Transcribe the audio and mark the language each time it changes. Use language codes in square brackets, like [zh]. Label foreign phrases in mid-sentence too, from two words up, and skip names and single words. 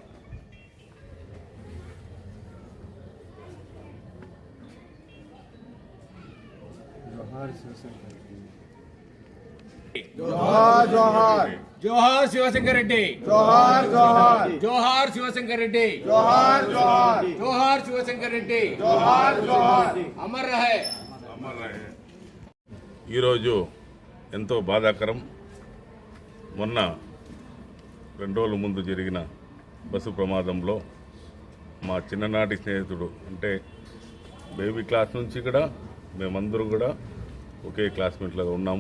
[te] జోహార్ జోహార్ జోహార్ శివశంకర్ రెడ్డి, జోహార్ జోహార్ జోహార్ శివశంకర్ రెడ్డి, జోహార్ జోహార్ జోహార్ శివశంకర్ రెడ్డి, జోహార్ జోహార్ [hi] अमर रहे अमर रहे. [te] ఈరోజు ఎంతో బాధాకరం. మొన్న 2 రోజుల ముందు జరిగిన బస్సు ప్రమాదంలో మా చిన్ననాటి స్నేహితుడు, అంటే బేబీ క్లాస్ నుంచి కూడా మేమందరం కూడా ఒకే క్లాస్మేట్లాగా ఉన్నాము.